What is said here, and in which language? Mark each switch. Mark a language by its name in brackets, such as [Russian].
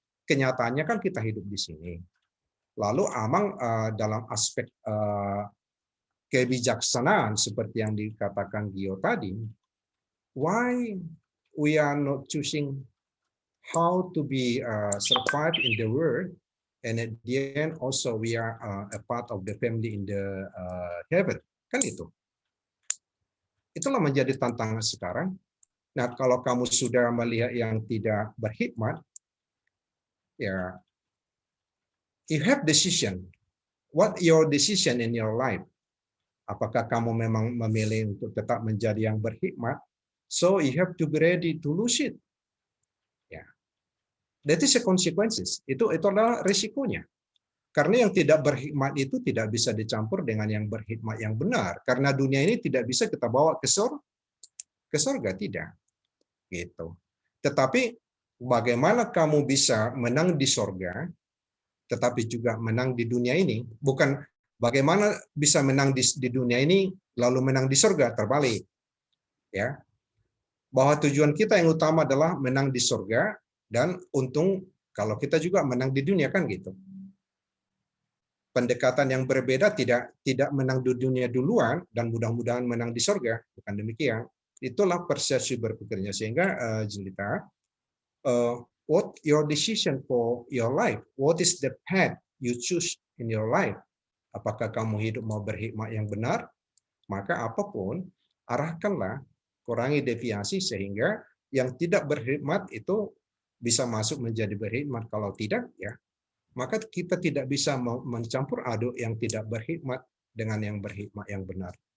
[Indonesian] Kenyataannya kan kita hidup di sini. Lalu Amang dalam aspek kebijaksanaan seperti yang dikatakan Gio tadi, [English] why we are not choosing how to be survive in the world, and at the end also we are a part of the family in the heaven, [Indonesian] kan itu. Itulah menjadi tantangan sekarang. Nah, kalau kamu sudah melihat yang tidak berhikmat, ya, [English] you have decision. What your decision in your life? [Indonesian] Apakah kamu memang memilih untuk tetap menjadi yang berhikmat? [English] So you have to be ready to lose it. [Indonesian] Ya, [English] that is the consequences. [Indonesian] Itu adalah risikonya. Karena yang tidak berhikmat itu tidak bisa dicampur dengan yang berhikmat yang benar. Karena dunia ini tidak bisa kita bawa ke surga, tidak. Gitu. Tetapi bagaimana kamu bisa menang di surga, tetapi juga menang di dunia ini? Bukan bagaimana bisa menang di dunia ini lalu menang di surga, terbalik. Ya. Bahwa tujuan kita yang utama adalah menang di surga dan untung kalau kita juga menang di dunia, kan gitu. Pendekatan yang berbeda tidak menang di dunia duluan dan mudah-mudahan menang di surga, bukan demikian. Itulah persepsi berpikirnya. Sehingga [English] Julita, what your decision for your life? What is the path you choose in your life? [Indonesian] Apakah kamu hidup mau berhikmat yang benar? Maka apapun, arahkanlah, kurangi deviasi sehingga yang tidak berhikmat itu bisa masuk menjadi berhikmat. Kalau tidak, ya, maka kita tidak bisa mencampur aduk yang tidak berhikmat dengan yang berhikmat yang benar.